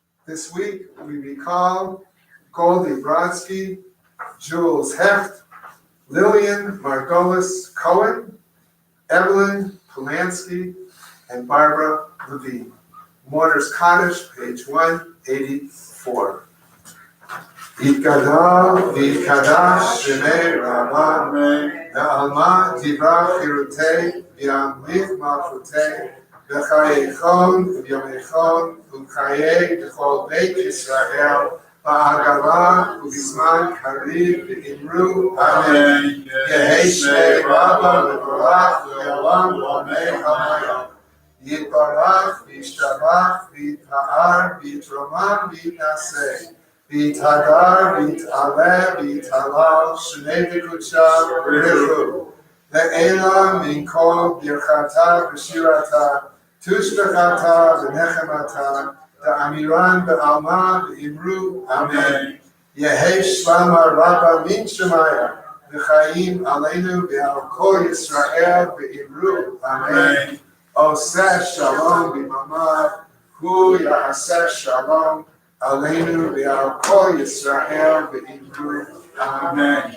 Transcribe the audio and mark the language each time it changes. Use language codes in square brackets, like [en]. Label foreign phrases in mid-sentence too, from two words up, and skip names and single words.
[en] This week, we recall Goldie Brodsky, Jules Hecht, Lillian Margolis Cohen, Evelyn Polanski, and Barbara Levine. Mourner's Cottage, page 184. [arc] יתגדל ויתקדש שמיה רבא בעלמא די ברא כרעותיה וימליך מלכותיה בחייכון וביומיכון ובחיי דכל בית ישראל בעגלא ובזמן קריב ואמרו אמן. יהא שמיה רבא מברך לעלם ולעלמי עלמיא. יתברך וישתבח ויתפאר ויתרומם ויתנשא. ויתהדר, ויתעלה, ויתהלל, שמיה דקדשא, בריך הוא. לעלא מן כל ברכתא ושירתא, תשבחתא ונחמתא, דאמירן בעלמא ואמרו, אמן. יהא שלמא רבא מן שמיא, וחיים עלינו ועל כל ישראל ואמרו, אמן. [he] עושה שלום במרומיו, הוא יעשה שלום, עלינו ועל כל ישראל ואמרו. Amen.